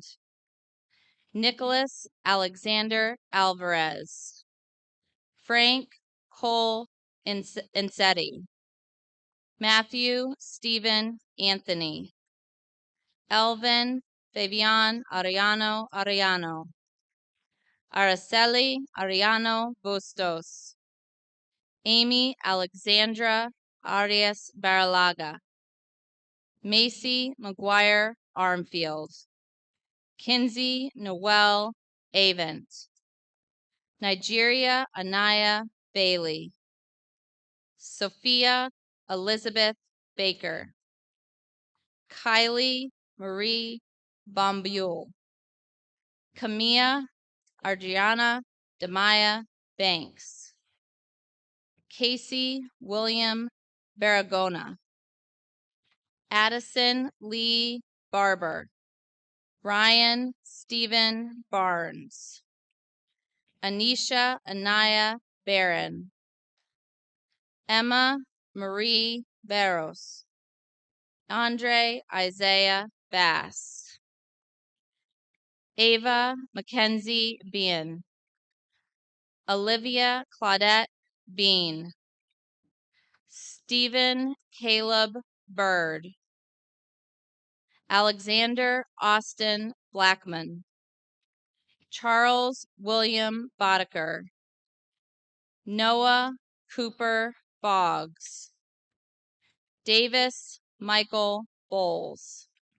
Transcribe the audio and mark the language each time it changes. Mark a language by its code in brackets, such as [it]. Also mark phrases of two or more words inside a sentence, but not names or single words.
[en] Nicholas Alexander Alvarez. Frank Cole Insetti. Matthew Stephen Anthony. Elvin Fabian Arellano. Araceli Ariano Bustos. Amy Alexandra Arias Baralaga. Macy McGuire Armfield. Kinsey Noel Avent. Nigeria Anaya Bailey. Sophia Elizabeth Baker. Kylie Marie Bombule. Camilla Argiana Demaya Banks. Casey William Baragona. Addison Lee Barber. Ryan Stephen Barnes. Anisha Anaya Barron. Emma Marie Barros. Andre Isaiah Bass. Ava Mackenzie Bean. Olivia Claudette Bean. Stephen Caleb Bird. Alexander Austin Blackman. Charles William Boddicker. Noah Cooper Boggs. Davis Michael Bowles.